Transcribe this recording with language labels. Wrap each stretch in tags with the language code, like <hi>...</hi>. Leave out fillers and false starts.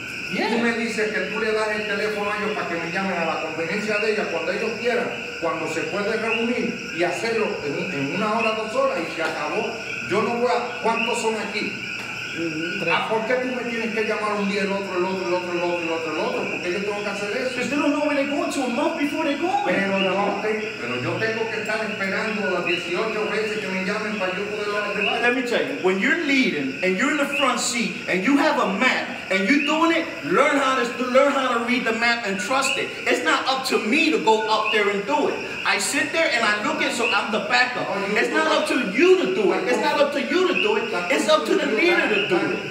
<es>Tú me dices que tú le das el teléfono a ellos para que me llamen a la conveniencia de ellos cuando ellos quieran, cuando se puede reunir y hacerlo en 1 hora, 2 horas y se acabó. Yo no voy a... ¿Cuántos son aquí? ¿Por qué tú me tienes que llamar un día el otro? ¿Por qué yo tengo que hacer eso?</es> <en>Because they don't know where they're going to a month before they're going.</en> <es>Pero yo tengo que estar esperando las 18 veces que me llamen para yo poder llevar.</es> <en>Let me tell you, when you're leading and you're in the front seat and you have a map and you're doing it, learn how to read the map and trust it. It's not up to me to go up there and do it. I sit there and I look at, so I'm the backup. It's not up to you to do it. It's not up to you to do it. It's up to the leader to do it.</en>